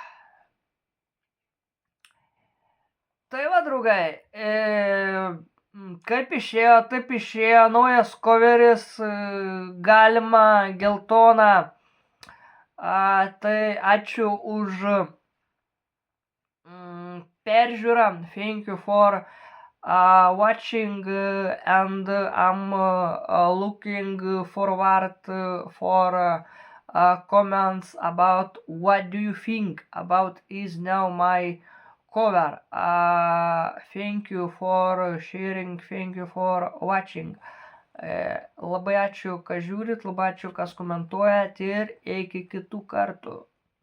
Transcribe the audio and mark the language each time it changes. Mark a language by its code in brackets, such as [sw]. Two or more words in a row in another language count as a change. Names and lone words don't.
[lt] Tai va, draugai, kaip išėjo, taip išėjo naujas coveris, galima geltona. Tai ačiū už peržiūrą. [en] Thank you for watching and I'm looking forward for comments about what do you think about is now my cover. Thank you for sharing, thank you for watching. [lt] Labai ačiū, kas žiūrit, labai ačiū, kas komentuojat ir iki kitų kartų.